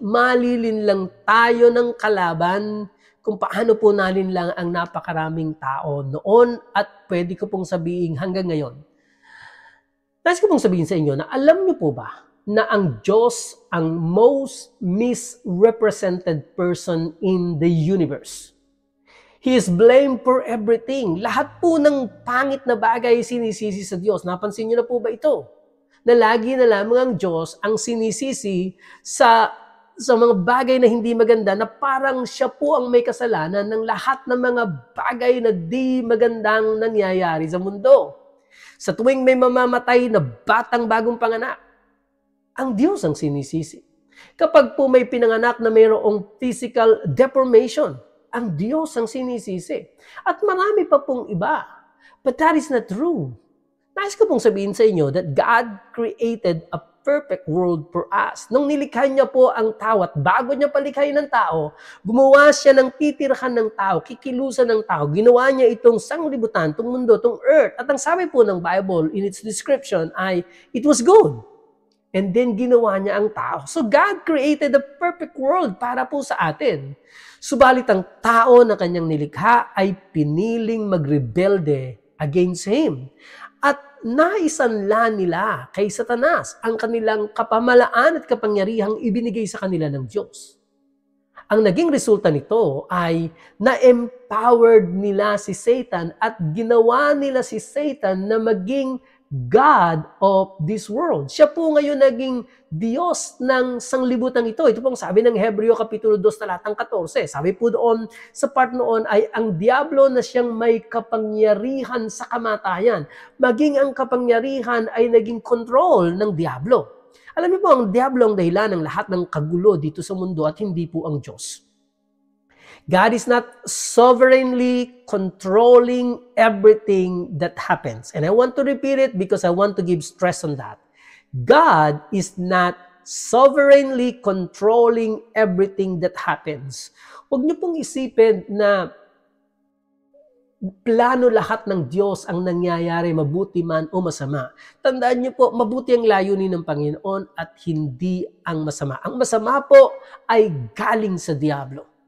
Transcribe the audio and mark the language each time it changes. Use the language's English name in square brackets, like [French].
[Filipino] Malilin lang tayo ng kalaban kung paano po nalinlang ang napakaraming tao noon at pwede ko pong sabihin hanggang ngayon. Nais ko pong sabihin sa inyo na alam niyo po ba na ang Diyos ang [English] most misrepresented person in the universe. He is blamed for everything. [Filipino] Lahat po ng pangit na bagay sinisisi sa Diyos. Napansin niyo na po ba ito? Na lagi na lamang ang Diyos ang sinisisi sa mga bagay na hindi maganda na parang siya po ang may kasalanan ng lahat ng mga bagay na di magandang nangyayari sa mundo. Sa tuwing may mamamatay na batang bagong panganak, ang Diyos ang sinisisi. Kapag po may pinanganak na mayroong [English] physical deformation, [Filipino] ang Diyos ang sinisisi. At marami pa pong iba. [English] But that is not true. [Filipino] Nais ko pong sabihin sa inyo [English] that God created a perfect world for us. [Filipino] Nung nilikha niya po ang tao at bago niya palikhayin ng tao, gumawa siya ng titirhan ng tao, kikilusan ng tao. Ginawa niya itong sanglibutan, itong mundo, itong earth. At ang sabi po ng Bible [English] in its description [Filipino] ay, [English] it was good. [Filipino] And then ginawa niya ang tao. [English] So God created a perfect world [Filipino] para po sa atin. Subalit ang tao na kanyang nilikha ay piniling magrebelde [English] against Him. [Filipino] At naisanla nila kay Satanas ang kanilang kapamalaan at kapangyarihang ibinigay sa kanila ng Diyos. Ang naging resulta nito ay na-empowered nila si Satan at ginawa nila si Satan na maging [English] God of this world. [Filipino] Siya po ngayon naging Diyos ng sanglibutang ito. Ito pong sabi ng Hebreo Kapitulo 2 talatang 14. Sabi po doon, sa part noon ay ang diablo na siyang may kapangyarihan sa kamatayan. Maging ang kapangyarihan ay naging control ng diablo. Alam niyo po, ang diablo ang dahilan ng lahat ng kagulo dito sa mundo at hindi po ang Diyos. [English] God is not sovereignly controlling everything that happens. And I want to repeat it because I want to give stress on that. God is not sovereignly controlling everything that happens. [Filipino] Huwag niyo pong isipin na plano lahat ng Diyos ang nangyayari, mabuti man o masama. Tandaan niyo po, mabuti ang layunin ng Panginoon at hindi ang masama. Ang masama po ay galing sa diablo.